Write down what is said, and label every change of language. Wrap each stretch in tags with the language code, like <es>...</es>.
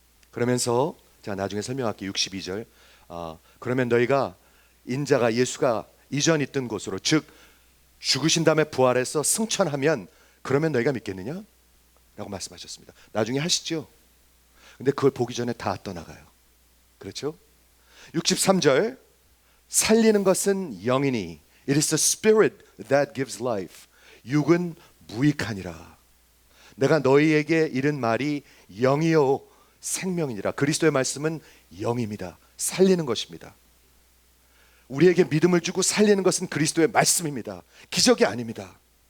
<ko>그러면서 자 나중에 설명할게요. 62절 그러면 너희가 인자가 예수가 이전 있던 곳으로 즉 죽으신 다음에 부활해서 승천하면 그러면 너희가 믿겠느냐? 라고 말씀하셨습니다. 나중에 하시죠. 근데 그걸 보기 전에 다 떠나가요. 그렇죠? 63절, 살리는 것은 영이니</ko> <en>It is the spirit that gives life.</en> <ko>육은 무익하니라. 내가 너희에게 이른 말이 영이요 생명이니라. 그리스도의 말씀은 영입니다. 살리는 것입니다. 우리에게 믿음을 주고 살리는 것은 그리스도의 말씀입니다. 기적이 아닙니다.</ko>